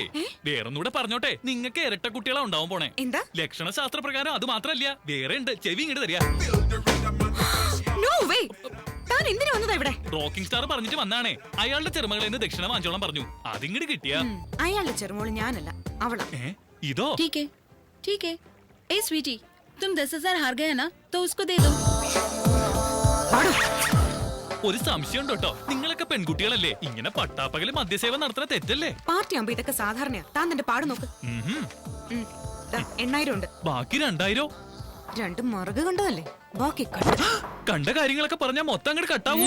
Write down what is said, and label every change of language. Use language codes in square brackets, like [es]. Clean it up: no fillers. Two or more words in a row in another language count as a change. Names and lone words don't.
[ml] വേറൊന്നുകൂടെ പറഞ്ഞോട്ടെ, നിങ്ങൾക്ക് ഇരട്ട കുട്ടികളാ ഉണ്ടാവും പോണേ. എന്താ? ലക്ഷണ ശാസ്ത്ര പ്രകാരം അത് മാത്രല്ല, വേറെ ഉണ്ട്. ചെവി ഇങ്ങോട്ട് തരിക. റോക്കിംഗ് സ്റ്റാർ പറഞ്ഞിട്ട് വന്നാണേ. അയാളുടെ ചെറുമകളിൽ നിന്ന് ദക്ഷിണ വാങ്ങിച്ചോളം പറഞ്ഞു. അതിങ്ങോട്ട് കിട്ടിയ അയാളുടെ ചെറുമോള് ഞാനല്ല, അവളാ. ഇതോ? [hi] ठीक है। ए स्वीटी, तुम 10,000 हार गए ना, तो उसको दे दो। [ml] ഒരു സംശയം ഉണ്ട് കേട്ടോ, നിങ്ങളൊക്കെ പെൺകുട്ടികളല്ലേ? ഇങ്ങനെ പട്ടാപ്പകല് മദ്യസേവ നടത്തുന്ന തെറ്റല്ലേ? പാർട്ടി ആകുമ്പോ ഇതൊക്കെ സാധാരണയാ. താൻ തന്റെ പാട് നോക്ക്. 8,000 ഉണ്ട്. ബാക്കി 2,000? 2 മറുക കണ്ടതല്ലേ, ബാക്കി കണ്ട കാര്യങ്ങളൊക്കെ പറഞ്ഞാ മൊത്തം അങ്ങോട്ട് കട്ടാവൂ.